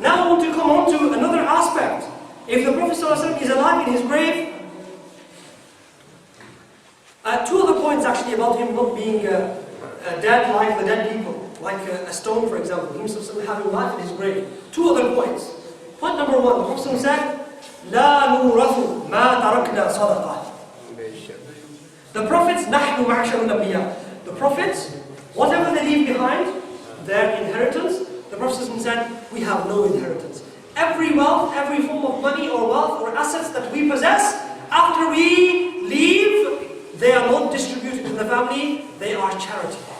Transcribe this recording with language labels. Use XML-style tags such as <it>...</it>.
<en>Now I want to come on to another aspect. If the Prophet is alive in his grave, two other points actually about him not being dead like the dead people, like a stone for example, him having life in his grave. Two other points. Point number one, the Prophet said,</en> <ar>لا نورث ما تركنا صدقة.</ar> <en>The prophets,</en> <ar>نحن معشر الأنبياء.</ar> <en>The prophets, whatever they leave behind, their inheritance, the Prophet said, we have no inheritance. Every wealth, every form of money or wealth or assets that we possess, after we leave, they are not distributed to the family, they are charity.</en>